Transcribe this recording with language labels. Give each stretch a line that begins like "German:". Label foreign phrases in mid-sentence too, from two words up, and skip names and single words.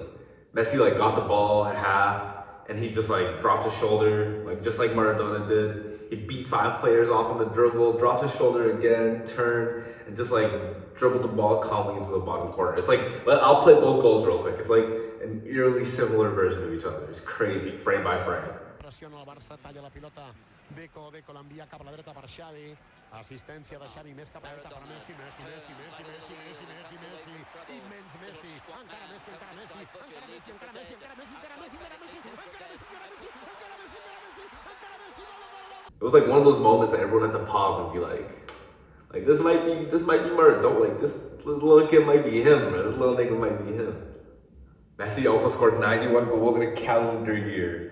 English: Messi like got the ball at half and he just like dropped his shoulder, like just like Maradona did. He beat 5 players off on the dribble, dropped his shoulder again, turned, and just like dribbled the ball calmly into the bottom corner. It's like, I'll play both goals real quick. It's like an eerily similar version of each other. It's crazy, frame by frame.
Catalan: Pressiona el Barça, talla la pilota. Deco l'envia cap a la dreta per Xavi. Assistència de Xavi, més cap a la dreta per Messi. Messi. Immens Messi. Encara Messi.
English: It was like one of those moments that everyone had to pause and be like this might be Maradona. Like this little kid might be him, bro. This little nigga might be him. Messi also scored 91 goals in a calendar year.